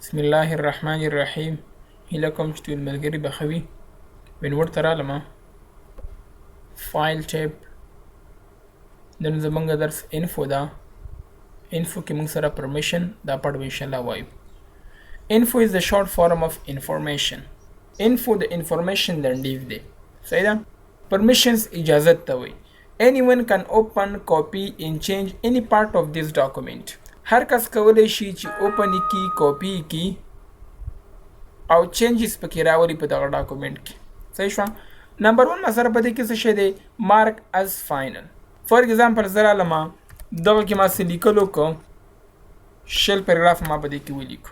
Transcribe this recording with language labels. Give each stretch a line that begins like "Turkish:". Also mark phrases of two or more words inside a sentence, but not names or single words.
Pashto: بسم الله الرحمن الرحیم. هیله کوم چې ټول ملګري به ښه وي. WinWord ته رالمه. فایل ټیب. نن زموږ درس انفو ده. انفو کې موږ سره پرمیشن دا پړ به انشاءالله وایو.
English: Info is the short form of information.
Pashto: Info د information لنډیز دی. صحیح ده؟ Permissions اجازت ته وایي.
English: Anyone can open, copy and change any part of this document.
Pashto: هر کس کولی شي چې اوپن کی، کاپی کی او چینجز پکې راولي په دغه ډاکومنټ کې. صحیح شو؟ نمبر 1 مسره په دې کې څه شی دی؟
English: mark as final. for example
Pashto: زه رالمه دغه کې ما څه لیکلو کو شل پیراګراف ما په دې کې ولیکو.